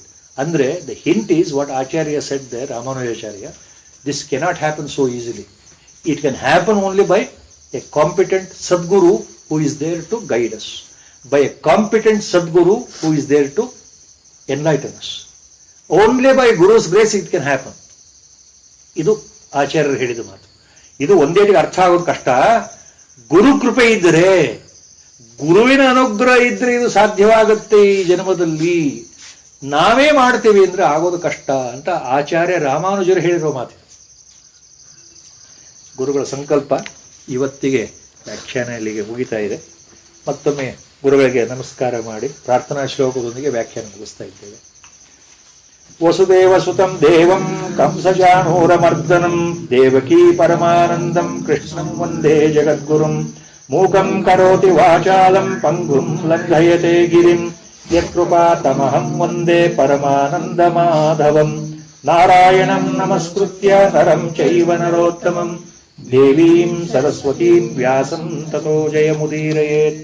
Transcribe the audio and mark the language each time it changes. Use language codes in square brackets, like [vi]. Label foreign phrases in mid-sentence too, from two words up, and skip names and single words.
[en] Andre, the hint is what Acharya said there, Ramanujacharya, this cannot happen so easily. It can happen only by a competent Sadguru who is there to guide us. By a competent Sadguru who is there to enlighten us. Only by Guru's grace it can happen. [kn] ಇದು ಆಚಾರ್ಯರು ಹೇಳಿದ ಮಾತು. ಇದು ಒಂದೇಟಿಗೆ ಅರ್ಥ ಆಗೋದು ಕಷ್ಟ. ಗುರು ಕೃಪೆ ಇದ್ದರೆ, ಗುರುವಿನ ಅನುಗ್ರಹ ಇದ್ರೆ ಇದು ಸಾಧ್ಯವಾಗುತ್ತೆ ಈ ಜನ್ಮದಲ್ಲಿ. ನಾವೇ ಮಾಡ್ತೇವೆ ಅಂದ್ರೆ ಆಗೋದು ಕಷ್ಟ ಅಂತ ಆಚಾರ್ಯ ರಾಮಾನುಜರು ಹೇಳಿರೋ ಮಾತು. ಗುರುಗಳ ಸಂಕಲ್ಪ. ಇವತ್ತಿಗೆ ವ್ಯಾಖ್ಯಾನ ಇಲ್ಲಿಗೆ ಮುಗಿತಾ ಇದೆ. ಮತ್ತೊಮ್ಮೆ ಗುರುಗಳಿಗೆ ನಮಸ್ಕಾರ ಮಾಡಿ ಪ್ರಾರ್ಥನಾ ಶ್ಲೋಕದೊಂದಿಗೆ ವ್ಯಾಖ್ಯಾನ ಮುಗಿಸ್ತಾ ಇದ್ದೇವೆ. [sa] ವಸುದೇವ ಸುತಂ ದೇವಂ ಕಂಸಜಾನೂರಮರ್ದನಂ ದೇವಕೀ ಪರಮಾನಂದಂ ಕೃಷ್ಣಂ ವಂದೇ ಜಗದ್ಗುರುಂ ಮೂಕಂ ಕರೋತಿ ವಾಚಾಲಂ ಪಂಗುಂ ಲಂಘಯತೆ ಗಿರಿಂ ಯತ್ಕೃಪಾತಮಹಂ ವಂದೇ ಪರಮಾನಂದ ಮಾಧವಂ ನಾರಾಯಣಂ ನಮಸ್ಕೃತ್ಯ ನರಂ ಚೈವ ನರೋತ್ತಮಂ ದೇವೀಂ ಸರಸ್ವತೀಂ ವ್ಯಾಸಂ ತತೋ ಜಯಮುದೀರಯೇತ್.